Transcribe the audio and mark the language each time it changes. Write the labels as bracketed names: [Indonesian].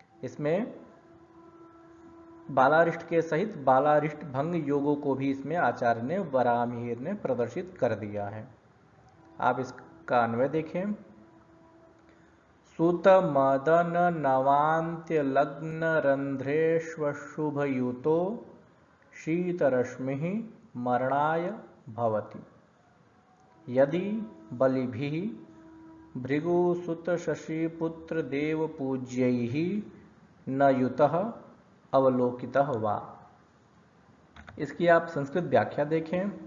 [Hindi] इसमें बालारिष्ट के सहित बालारिष्ट भंग योगों को भी इसमें आचार्य ने वराहमिहिर ने प्रदर्शित कर दिया है। आप इसका अन्वय देखें। [Sanskrit] सुतमदननवान्त्यलग्नरन्ध्रेष्वशुभयुतो शीतरश्मिः मरणाय भवति यदि बलिभिः भृगुसुतशशिपुत्रदेवपूज्यैः न युतः अवलोकितः वा। [Hindi] इसकी आप संस्कृत व्याख्या देखें।